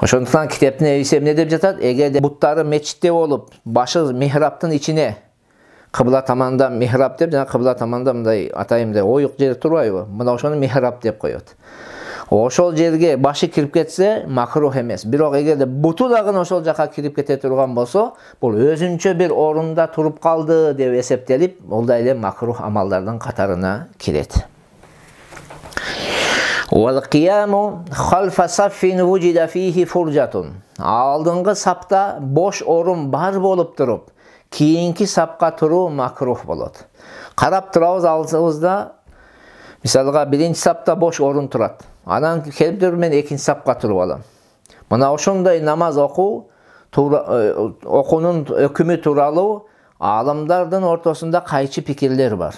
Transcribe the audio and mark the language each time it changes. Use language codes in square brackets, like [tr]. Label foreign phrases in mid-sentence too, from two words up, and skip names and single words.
[ky] Ошондуктан китептин эриси эмне деп жатат? Эгерде буттары мечитте болуп, башы михраптын ичине, кыбла таманда михраб деп, жана кыбла таманда мындай атайымда оюк жер турбайбы? Мына ошону михраб деп коет. Ошол жерге башы кирип кетсе, макрух эмес. Бирок эгерде буту дагы ошол жака кирип кете турган болсо, бул өзүнчө бир орунда туруп калды деп эсептелип, ол да эле макрух амалдардын катарына кирет. [ar] والقيام خلف صف وجد فيه فرجة. [ky] Алдыңгы сапта бош орун бар болуп туруп, кийинки сапка туруу макрух болот. Карап турабыз алдыбызда, мисалга биринчи сапта бош орун турат. Анан келип туруп мен экинчи сапка туруп алам. Мына ошондой намаз окуунун өкүмү тууралуу алымдардын ортосунда кайчы пикирлер бар.